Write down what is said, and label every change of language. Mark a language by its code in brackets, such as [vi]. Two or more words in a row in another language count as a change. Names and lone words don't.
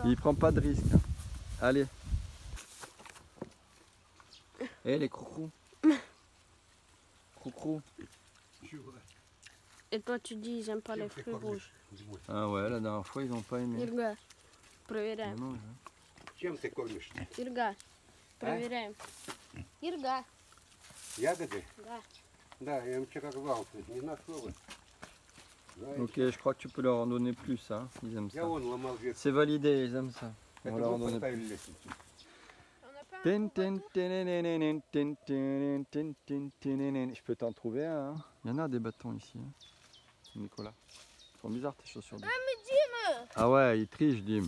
[fr] il prend pas de risque. Allez. Eh les coucous. Coucou. Et toi tu dis j'aime pas les fruits rouges. Ah ouais, la dernière fois ils n'ont pas aimé. [ru] Irga, проверяем. [fr] Non, non. [ru] Чем ты кормишь? Ирга, проверяем. Ирга. Ягоды? Да. Да, я им вчера рвал, не нашел их. [fr] Ok, je crois que tu peux leur en donner plus, hein. Ils aiment ça. [ru] Я вон ломал ветки. [fr] C'est validé, ils aiment ça. On [ru] Это [fr] va leur en [ru] мы [fr] donner [ru] поставили [fr] plus. [ru] лестницу. [fr] Je peux t'en trouver un. Hein. Il y en a des bâtons ici, hein. Nicolas. Ils sont bizarres tes chaussures. Ah mais Dim. Ah ouais, il triche, Dim.